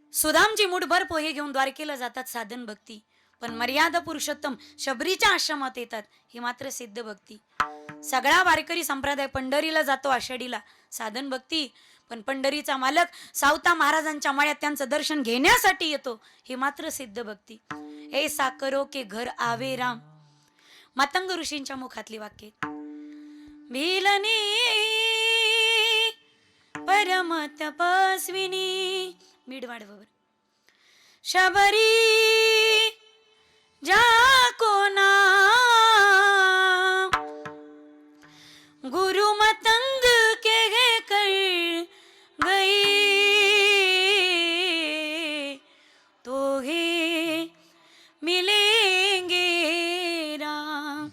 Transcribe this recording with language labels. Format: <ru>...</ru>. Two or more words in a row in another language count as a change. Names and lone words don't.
<mr>सुदामजी मुठभर पोहे घेऊन द्वारकेला जातात साधन भक्ती, पण मर्यादा पुरुषोत्तम शबरीच्या आश्रमात येतात ही मात्र सिद्ध भक्ती. सगळा वारकरी संप्रदाय पंढरीला जातो आषाढीला साधन भक्ती, पण पंढरीचा मालक सावता महाराजांच्या मळ्यात त्यांचं दर्शन घेण्यासाठी येतो ही मात्र सिद्ध भक्ती.</mr> <hi>ऐसा करो के घर आवे राम,</hi> <mr>मातंग ऋषींच्या मुखातली वाक्य.</mr> <hi>भिलनी परम तपस्विनी मीडवाडवर शबरी जाको नाम, गुरु मतंग के कर गई तो हे मिलेंगे राम.</hi>